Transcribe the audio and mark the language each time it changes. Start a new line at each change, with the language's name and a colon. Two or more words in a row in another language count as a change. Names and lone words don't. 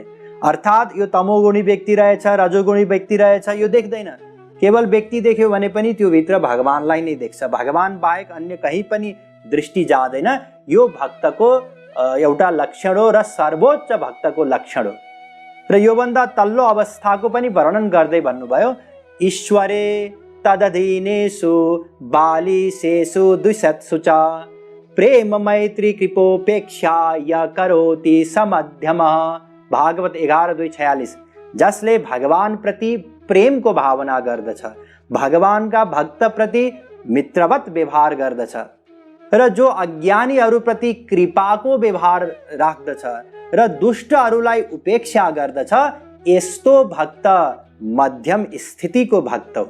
Nepali: अर्थात् यो तमोगुणी व्यक्ति रहेछ, रजोगुणी व्यक्ति रहेछ, यो देख्दैन। केवल व्यक्ति देख्यो भने पनि त्यो भित्र भगवानलाई नै देख्छ, भगवान बाहेक अन्य कहीँ पनि दृष्टि जाँदैन। यो भक्तको एउटा लक्षण हो र सर्वोच्च भक्तको लक्षण हो। र योभन्दा तल्लो अवस्थाको पनि वर्णन गर्दै भन्नुभयो,
Sanskrit: ईश्वरे तदधीनेषु बालिशेषु द्विषत्सु च प्रेम मैत्री कृपोपेक्षा य करोति समध्यमः।
Nepali: भागवत 11:2-46 जसले भगवान प्रति प्रेमको भावना गर्दछ, भगवानका भक्त प्रति मित्रवत व्यवहार गर्दछ र जो अज्ञानीहरूप्रति कृपाको व्यवहार राख्दछ र दुष्टहरूलाई उपेक्षा गर्दछ, यस्तो भक्त मध्यम स्थितिको भक्त हो।